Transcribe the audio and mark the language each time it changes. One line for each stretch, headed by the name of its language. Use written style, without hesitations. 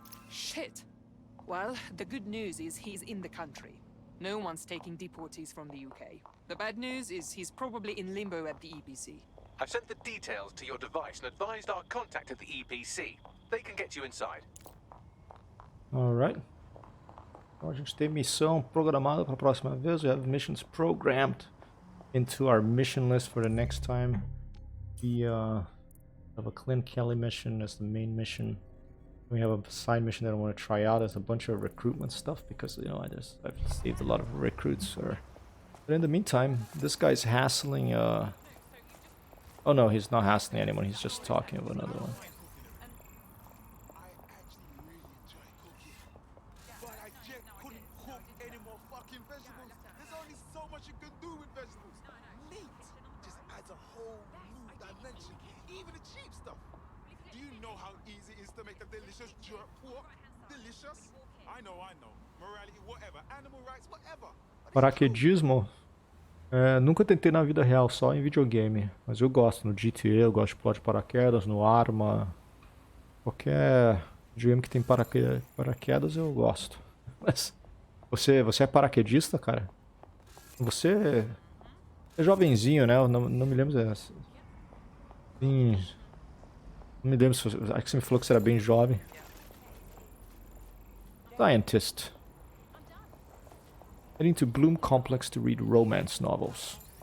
English: Shit! Well, the good news is he's in the country. No one's taking deportees from the UK. The bad news is he's probably in limbo at the EPC. I've sent the details to your device and advised our contact at the EPC. They can get you inside. Alright.
Portuguese: Então a gente tem missão programada para a próxima vez.
English: We have missions programmed into our mission list for the next time. We have a Clint Kelly mission as the main mission. We have a side mission that I want to try out as a bunch of recruitment stuff because, you know, I've saved a lot of recruits. But in the meantime, this guy's hassling. Oh no, he's not hassling anyone. He's just talking with another one. I actually really enjoy cooking, but I just couldn't cook any more fucking vegetables. There's only so much you can do with vegetables. Meat just adds a whole new dimension, even the cheap stuff. Do you know how easy it is to make a delicious jerk pork? Delicious? I know. Morality, whatever. Animal rights, whatever.
Portuguese: Paraquedismo? Nunca tentei na vida real, só em videogame. Mas eu gosto. No GTA eu gosto de pular de paraquedas, no Arma. Qualquer videogame que tem paraquedas eu gosto. Mas você é paraquedista, cara? Você é jovenzinho, né? Eu não me lembro. Sim. Não me lembro se você. Acho que você me falou que você era bem jovem.
English: Scientist. Heading to Bloom Complex to read romance novels.